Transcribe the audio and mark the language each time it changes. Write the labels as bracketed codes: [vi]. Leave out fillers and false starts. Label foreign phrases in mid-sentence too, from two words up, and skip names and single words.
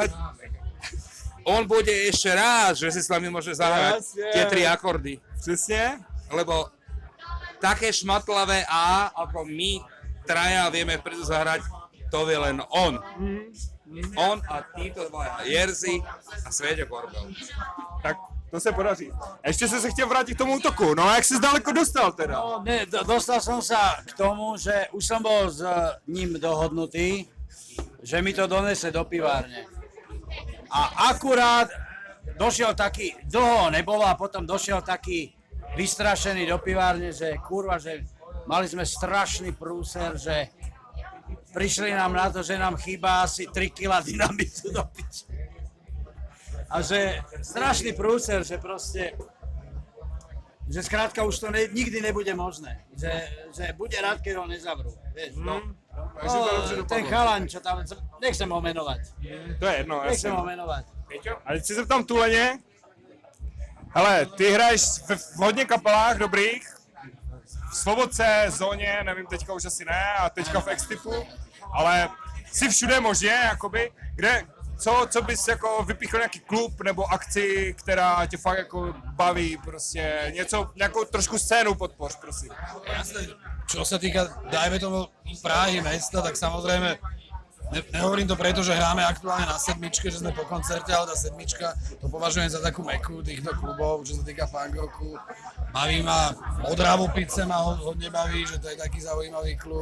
[sk] On bude ešte rád, že si s nami môže zahrať tie 3 akordy. [cs] Přesně. [sk] Lebo také šmatlavé A, ako my traja vieme vpredu zahrať, to vie len on. On a títo dva, Jerzy a Sveďo Korbel. [cs] Tak to se podaří. Ještě jsem se chtěl vrátit k tomu útoku. No a jak jsi daleko dostal teda? No, [sk] ne, dostal som sa k tomu, že už som bol s ním dohodnutý, že mi to donese do pivárne. A akurát došiel taký, dlho nebolo a potom došiel taký vystrašený do pivárne, že kurva, že mali sme strašný prúser, že prišli nám na to, že nám chýba asi 3 kg dynamitu do piče. A že strašný prúser, že proste, že skrátka už to nikdy nebude možné. Že bude rád, keď ho nezavrú. Vieš, ten chalan, čo tam, nechcem ho menovať. To je jedno, Nechcem ho menovať. [cs] A teď si se ptám Tuleně. Hele, ty hraješ v hodně kapelách dobrých. V Slobodce, Zóně, nevím, teďka už asi ne, a teďka v X-Typu. Ale jsi všude možně, jakoby, kde, co bys jako vypíchl nějaký klub nebo akci, která tě fakt jako baví, prostě něco, nějakou trošku scénu podpoř, prosím. [sk] Jasné, čo sa týka, dajme tomu Prahy, mesta, tak samozrejme, nehovorím to preto, že hráme aktuálne na sedmičke, že sme po koncerte, ale tá sedmička, to považujem za takú meku týchto klubov, čo sa týka punk rocku. Baví ma, Odravopice ma hodne baví, že to je taký zaujímavý klub.